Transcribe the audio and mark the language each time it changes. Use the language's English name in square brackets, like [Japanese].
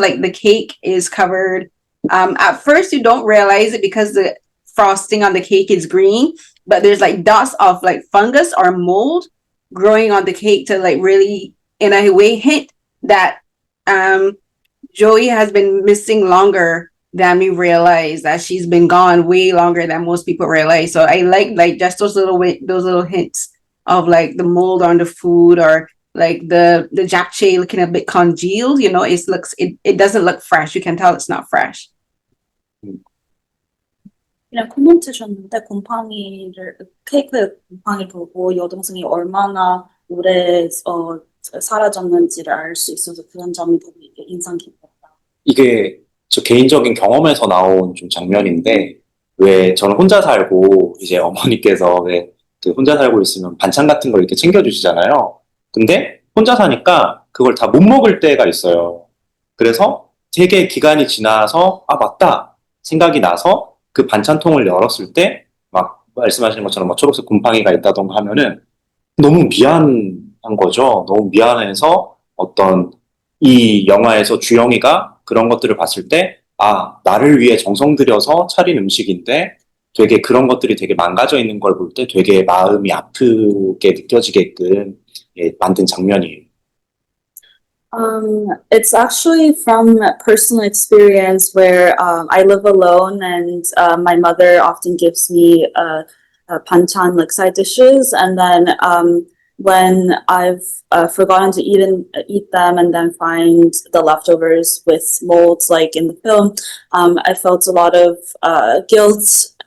[English] Like the cake is covered. At first you don't realize it because the frosting on the cake is green, but there's like dots of like fungus or mold growing on the cake to like really in a way hint that Joey has been missing longer than we realize, that she's been gone way longer than most people realize. So I like just those little hints of like the mold on the food, or like the japchae looking a bit congealed. You know, it doesn't look fresh. You can tell it's not fresh. [Korean] 그냥 코멘트 주셨는데 케이크의 곰팡이 보고 여동생이 얼마나 오래 사라졌는지를 알 수 있어서 그런 점이 되게 인상 깊었다. 이게 저 개인적인 경험에서 나온 좀 장면인데, 왜 저는 혼자 살고 이제 어머니께서 왜 그 혼자 살고 있으면 반찬 같은 걸 이렇게 챙겨주시잖아요. 근데 혼자 사니까 그걸 다 못 먹을 때가 있어요. 그래서 되게 기간이 지나서 아 맞다 생각이 나서 그 반찬통을 열었을 때 막 말씀하시는 것처럼 막 초록색 곰팡이가 있다던가 하면은 너무 미안한 거죠. 너무 미안해서 어떤 이 영화에서 주영이가 그런 것들을 봤을 때 아, 나를 위해 정성 들여서 차린 음식인데 되게 그런 것들이 되게 망가져 있는 걸 볼 때 되게 마음이 아프게 느껴지게끔 만든 장면이에요. [English] It's actually from personal experience where I live alone, and my mother often gives me banchan, like side dishes, and then when I've forgotten to eat them and then find the leftovers with molds like in the film, I felt a lot of guilt,